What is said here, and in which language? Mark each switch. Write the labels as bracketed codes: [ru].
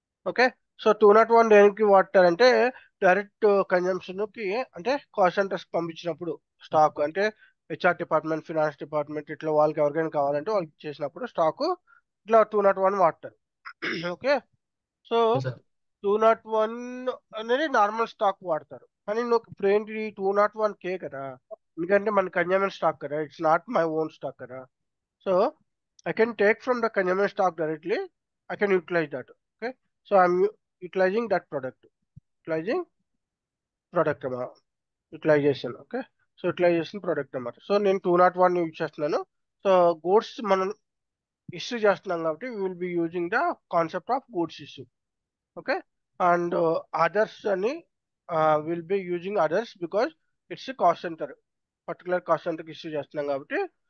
[te] Okay, so 201 దేనికి వాడతారంటే direct consumption కి, అంటే కాల్ సెంటర్స్ పంపించినప్పుడు స్టాక్, అంటే హెచ్ఆర్ డిపార్ట్మెంట్, ఫినాన్స్ డిపార్ట్మెంట్ ఇట్లా వాళ్ళకి ఎవరికైనా కావాలంటే వాళ్ళకి చేసినప్పుడు స్టాక్ ఇట్లా 201 వాడతారు. Okay, so [en] Yes, sir. [te] 201 అనేది నార్మల్ స్టాక్ వాడతారు. కానీ నువ్వు ఇప్పుడు ఏంటి 201K కదా, ఎందుకంటే మన కన్జ్యూమర్ స్టాక్ కదా, [en] it's not my own stock [te] కదా. [en] So I can take from the consumer stock directly. I can utilize that. Okay. So I'm utilizing that product. Utilizing product amount. Utilization. Okay. So utilization product number. [te] So నేను 201 use చేస్తున్నాను. So goods మనం issue చేస్తున్నాం కాబట్టి [en] Will be using the concept of goods issue. [te] Okay, and others అని [en] will be using others because it's cost center, [te] particular cost సెంటర్కి issue చేస్తున్నాం కాబట్టి.